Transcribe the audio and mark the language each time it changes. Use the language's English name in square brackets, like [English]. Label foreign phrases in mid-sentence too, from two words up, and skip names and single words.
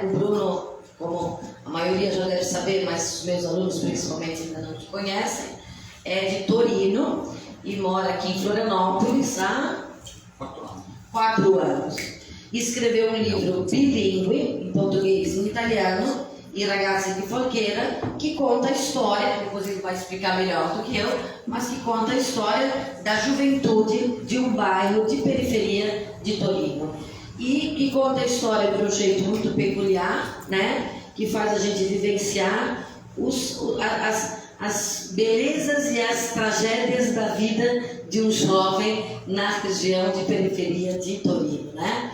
[Portuguese] O Bruno, como a maioria já deve saber, mas os meus alunos principalmente ainda não te conhecem, é de Torino e mora aqui em Florianópolis há 4 anos. Escreveu um livro bilíngue, em português e em italiano, I Ragazzi di Folgueira, que conta a história, depois ele vai explicar melhor do que eu, mas que conta a história da juventude de um bairro de periferia de Torino. E que conta a história de um jeito muito peculiar, né? Que faz a gente vivenciar as belezas e as tragédias da vida de um jovem na região de periferia de Torino, né?